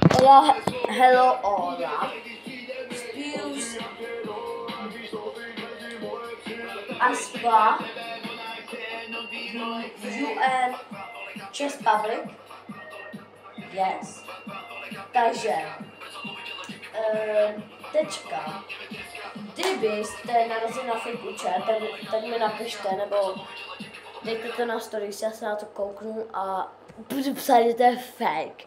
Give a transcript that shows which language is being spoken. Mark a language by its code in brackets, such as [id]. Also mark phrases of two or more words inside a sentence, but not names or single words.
[cs] Hola, hello, hola. Spuse Aspa UN Czech Republic. Yes. Takže tečka. Kdybyste narazili na fake účet, tak mi napište, nebo dejte to na stories, já se na to kouknu a budu psát, že to je fake.